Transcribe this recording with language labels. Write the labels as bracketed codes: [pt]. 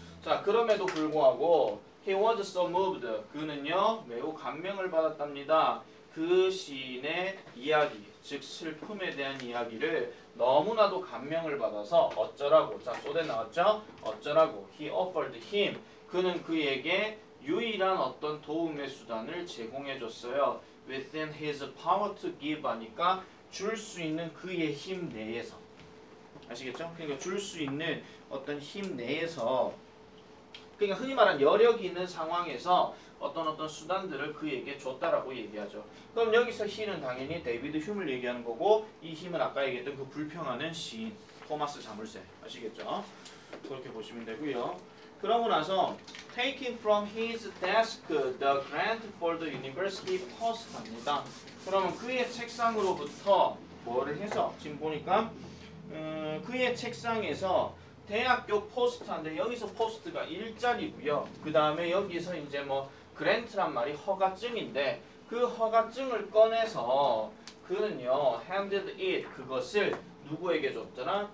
[ko] 자, 그럼에도 불구하고 [en] he was so moved. [ko] 그는요 매우 감명을 받았답니다. 그 시인의 이야기, 즉 슬픔에 대한 이야기를 너무나도 감명을 받아서 어쩌라고? 자, 소대 나왔죠? 어쩌라고? [en] He offered him. [ko] 그는 그에게 유일한 어떤 도움의 수단을 제공해 줬어요. [en] Within his power to give [ko] 하니까 줄 수 있는 그의 힘 내에서. 아시겠죠? 그러니까 줄 수 있는 어떤 힘 내에서, 그러니까 흔히 말하는 여력이 있는 상황에서 어떤 수단들을 그에게 줬다라고 얘기하죠. 그럼 여기서 he는 당연히 데이비드 휴를 얘기하는 거고, 이 힘은 아까 얘기했던 그 불평하는 시인 토마스 자물쇠. 아시겠죠? 그렇게 보시면 되고요. 그러고 나서 [en] taking from his desk the grant for the university post [ko] 합니다. 그러면 그의 책상으로부터 뭐를 해서 지금 보니까 그의 책상에서 대학교 포스트인데 여기서 포스트가 일자리고요. 그 다음에 여기서 이제 뭐 그랜트란 말이 허가증인데 그 허가증을 꺼내서 그는요 [en] handed it [ko] 그것을 누구에게 줬더라?